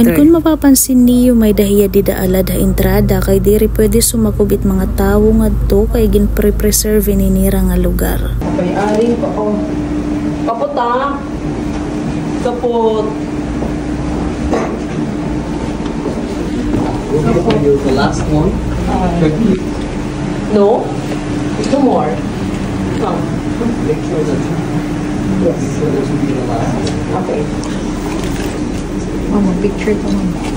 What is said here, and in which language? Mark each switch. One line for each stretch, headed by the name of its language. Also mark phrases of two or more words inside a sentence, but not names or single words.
Waray: Ngan kun mapapansin niyo may dahiya dida alad ha entrada kay diri pwede sumakubit mga tawo ngadto kay ginpre-preserve ninira nga lugar. May aring pa ko. Kapot ah. Kapot.
English: The last one. No? Two more. Come. Make sure that Yes. this will be the last one. Okay. Mama, picture to mama.